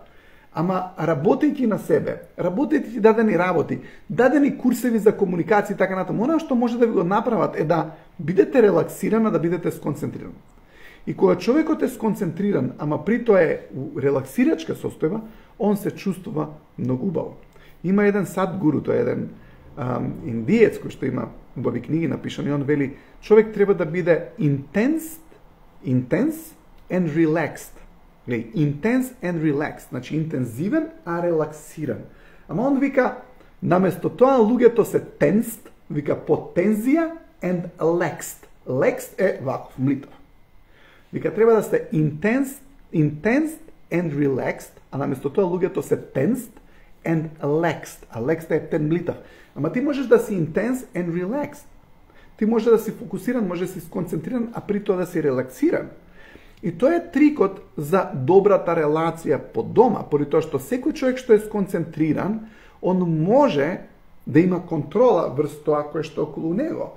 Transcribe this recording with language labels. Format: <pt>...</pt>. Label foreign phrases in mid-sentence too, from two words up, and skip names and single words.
<mk>Ама работејќи на себе, работејќи дадени работи, дадени курсеви за комуникација и така натаму, она што може да ви го направат е да бидете релаксирани, да бидете сконцентрирани. И кога човекот е сконцентриран, ама при тоа е у релаксирачка состојба, он се чувствува многу убаво. Има еден Садгуру, тој е еден индиец кој што има убави книги напишани, он вели, човек треба да биде</mk> <en>intense and relaxed. Intense and relaxed,</en> <mk>значи интензивен, а релаксиран. Ама он вика, наместо тоа луѓето се tensed, вика</mk> <en>potenzia and laxed.</en> <mk>Laxed е ваков, млитав. Вика, треба да сте</mk> <en>intense and relaxed,</en> <mk>а наместо тоа луѓето се</mk> <en>tensed and laxed.</en> <mk>А laxed е тен млитав. Ама ти можеш да си</mk> <en>intense and relaxed.</en> <mk>Ти можеш да си фокусиран, можеш да си сконцентриран, а при тоа да си релаксиран. И тоа е трикот за добрата релација по дома, поради тоа што секој човек што е сконцентриран, он може да има контрола врз тоа кое што околу него.</mk>